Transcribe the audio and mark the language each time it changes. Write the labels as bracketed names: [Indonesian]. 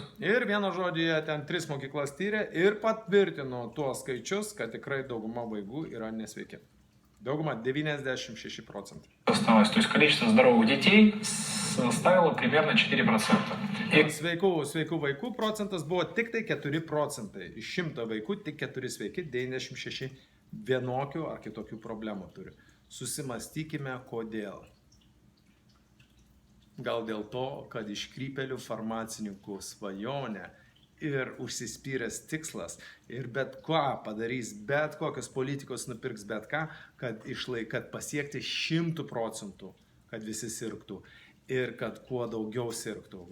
[Lithuanian] Ir vieno žodėje ten 3 mokyklas tyrė ir patvirtino tuos skaičius, kad tikrai dauguma vaikų yra nesveiki. Dauguma 96%. [Russian] Осталось, то есть количество здоровых детей составило примерно 4%. [Lithuanian] Sveikų vaikų procentas buvo tik tai 4%. Iš 100 vaikų tik 4 sveiki, 96 vienokių ar kitokių problemų turi. Susimastykime, kodėl. Gal dėl to, kad iškrypėlių farmacininkų svajonė ir užsispyręs tikslas ir bet ką padarys, bet kokios politikos nupirks bet ką, kad pasiekti 100%, kad visi sirgtų ir kad kuo daugiau sirgtų.